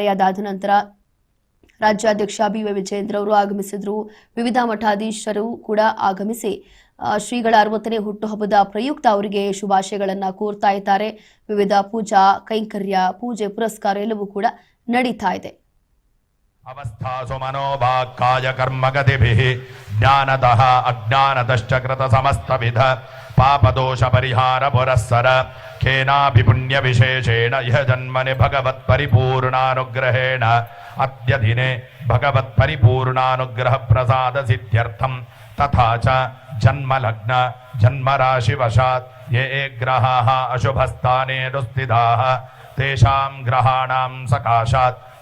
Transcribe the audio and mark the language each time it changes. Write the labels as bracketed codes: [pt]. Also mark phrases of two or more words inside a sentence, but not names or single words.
[kn] ಅದಾದ ನಂತರ ರಾಜ್ಯಾಧ್ಯಕ್ಷ BY ವಿಜಯೇಂದ್ರ ಅವರು ಆಗಮಿಸಿದ್ರು. ವಿವಿಧ ಮಠಾಧೀಶರು ಕೂಡ ಆಗಮಿಸಿ ಶ್ರೀಗಳ 60ನೇ ಹುಟ್ಟುಹಬ್ಬದ ಪ್ರಯುಕ್ತ ಅವರಿಗೆ ಶುಭಾಶಯಗಳನ್ನ ಕೋರ್ತಾ ಇದ್ದಾರೆ. ವಿವಿಧ ಪೂಜಾ ಕೈಂಕರ್ಯ, ಪೂಜೆ, ಪುರಸ್ಕಾರ ಎಲ್ಲವೂ ಕೂಡ ನಡೀತಾ ಇದೆ. [sa] ಅವಸ್ಥಾಸು ಮನೋಭಾಕಾಯ ಕರ್ಮಗತಿಭಿಃ ಜ್ಞಾನತಃ ಅಜ್ಞಾನತಶ್ಚ ಕೃತ ಸಮಸ್ತವಿಧ ಪಾಪದೋಷ ಪರಿಹಾರ ಪುರಸ್ಸರ ಖೇನಾಪಿ ಪುಣ್ಯ ವಿಶೇಷೇಣ ಇಹ ಜನ್ಮನೆ ಭಗವತ್ ಪರಿಪೂರ್ಣಾನುಗ್ರಹೇಣ ಅದ್ಯ ದಿನೆ ಭಗವತ್ ಪರಿಪೂರ್ಣಾನುಗ್ರಹ ಪ್ರಸಾದ ಸಿದ್ಧ್ಯರ್ಥಂ ತಥಾ ಚ ಜನ್ಮಲಗ್ನ ಜನ್ಮರಾಶಿವಶಾತ್ ಯೇ ಗ್ರಹಾಃ ಅಶುಭಸ್ಥಾನೇ ದುಸ್ಥಿತಾಃ ತೇಷಾಂ ಗ್ರಹಾಣಾಂ ಸಕಾಶಾತ್